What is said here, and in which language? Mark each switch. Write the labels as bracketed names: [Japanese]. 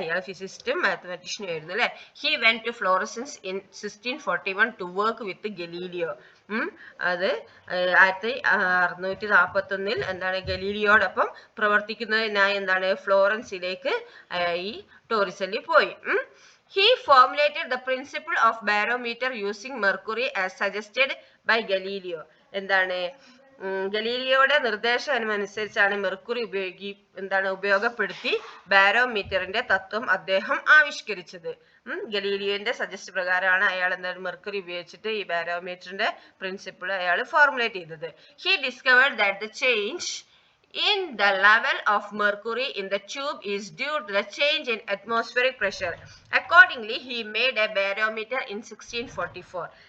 [Malayalam] ഇയാൾ ഫിസിസിസ്റ്റും മാത്തമാറ്റീഷ്യനും ആയിരുന്നു അല്ലെ. [English] He went to Florence in 1641 to work with Galileo. [Malayalam] അത് 1641 എന്താണ്, ഗലീലിയോടൊപ്പം പ്രവർത്തിക്കുന്നതിനായി എന്താണ്, ഫ്ലോറൻസിലേക്ക് ഈ ടോറിസെല്ലി പോയി. [English] He formulated the principle of barometer using mercury as suggested by Galileo. [Malayalam] എന്താണ്, ഗലീലിയോയുടെ നിർദ്ദേശം അനുസരിച്ചാണ് മെർക്കുറി ഉപയോഗപ്പെടുത്തി ബാരോമീറ്ററിന്റെ തത്വം അദ്ദേഹം ആവിഷ്കരിച്ചത്. ഗലീലിയോന്റെ സജസ്റ്റ് പ്രകാരമാണ് അയാൾ എന്താണ്, മെർക്കുറി ഉപയോഗിച്ചിട്ട് ഈ ബാരോമീറ്ററിന്റെ പ്രിൻസിപ്പിൾ അയാൾ ഫോർമുലേറ്റ് ചെയ്തത്. [English] He discovered that the change in the level of mercury in the tube is due to the change in atmospheric pressure. Accordingly, he made a barometer in 1644.